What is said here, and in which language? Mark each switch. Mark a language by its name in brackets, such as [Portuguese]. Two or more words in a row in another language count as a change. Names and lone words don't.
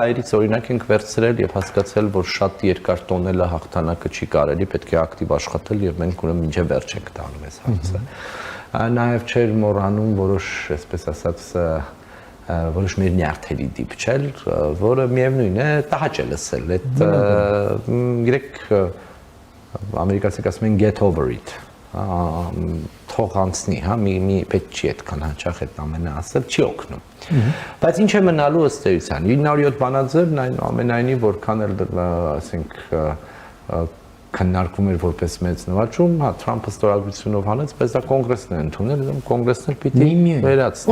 [Armenian] հայերից օրինակ ենք վերցրել եւ հասկացել, որ շատ երկար տոնելը հաղթանակը չի կարելի, պետք է ակտիվ աշխատել եւ մենք ուրեմն մինչեւ վերջ ենք տանում այս հարցը։ Նաև չէր մոռանում որոշ, այսպես ասած, որոշ մեր նյարդերի դիպչել, որը միևնույն է, տհաճ է լսել, այդ գրեք ամերիկացիք ասում են [English] get over it, [Armenian] թող անցնի, հա, մի պետք չի այդքան հաճախ այդ ամենը ասել, չի օգնում։ Բայց ինչ է մնալու ըստ էության, 907 բանաձևն այնուամենայնիվ որքան էլ ասենք քննարկվում էր որպես մեծ նվաճում, հա, Թրամփը ստորագրությունով հանեց, բայց դա կոնգրեսն է ընդունել, կոնգրեսն էլ պիտի վերացնի։